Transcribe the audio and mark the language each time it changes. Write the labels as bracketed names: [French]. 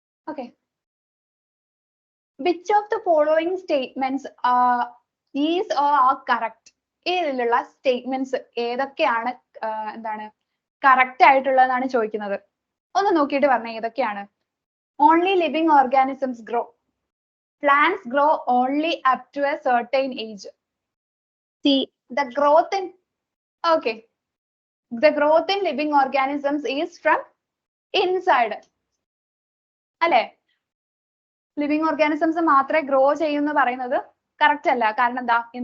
[English] Okay, which of the following statements is or are correct? [Malayalam] ഇതിലുള്ള statements ഏതൊക്കെയാണ് എന്താണ് correct ആയിട്ടുള്ളതെന്നാണ് ചോദിക്കുന്നത്. ഒന്ന് നോക്കിയിട്ട് പറഞ്ഞേ ഏതൊക്കെയാണ്. [English] Only living organisms grow. Plants grow only up to a certain age. The growth in the growth in living organisms is from inside. [Malayalam] അല്ലെ? Living organisms മാത്രമേ ഗ്രോ ചെയ്യുന്നു പറയുന്നത് കറക്റ്റ് അല്ല. കാരണം എന്താ?